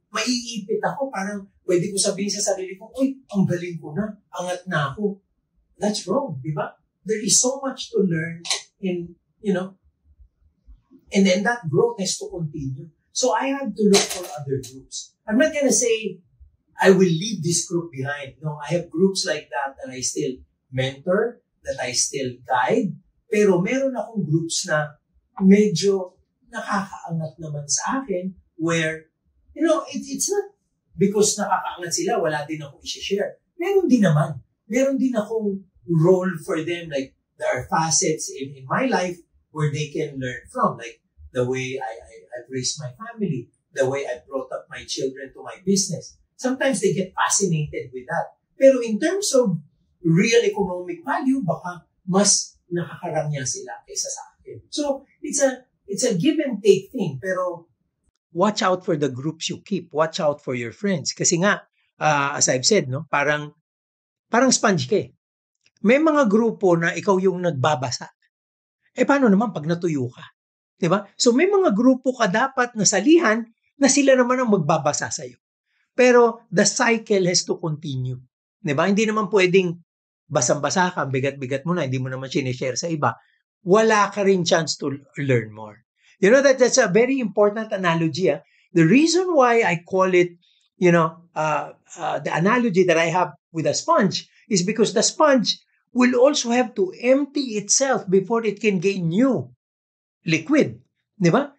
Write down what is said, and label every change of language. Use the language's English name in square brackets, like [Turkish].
[Filipino] Maiipit ako, parang pwede ko sabihin sa sarili ko, uy, ang galing ko na, angat na ako. [English] That's wrong, [Filipino] di ba? [English] There is so much to learn in, and then that growth has to continue. So I have to look for other groups. I'm not gonna say I will leave this group behind. No, I have groups like that I still mentor, that I still guide. [Filipino] Pero meron akong groups na medyo nakakaangat naman sa akin where, [English] it's not because [Filipino] nakakaangat sila, wala din akong i-share. Meron din naman. Meron din akong [English] role for them, like there are facets in my life where they can learn from, like the way I've raised my family, the way I brought up my children to my business. Sometimes they get fascinated with that. Pero in terms of real economic value, [Filipino] baka mas nakakarangya sila kaysa sa akin. [English] So it's a give and take thing. Pero watch out for the groups you keep. Watch out for your friends. [Filipino] Kasi nga, [English] as I've said, no, [Filipino] parang sponge ka eh. May mga grupo na ikaw yung nagbabasa. Paano naman pag natuyo ka? Diba? So may mga grupo ka dapat nasalihan na sila naman ang magbabasa sa'yo. Pero [English] the cycle has to continue. [Filipino] Diba? Hindi naman pwedeng basang-basa ka, bigat-bigat mo na, hindi mo naman sinishare sa iba. Wala ka rin [English] chance to learn more. That's a very important analogy. The reason why I call it, the analogy that I have with a sponge is because the sponge will also have to empty itself before it can gain new liquid. Diba?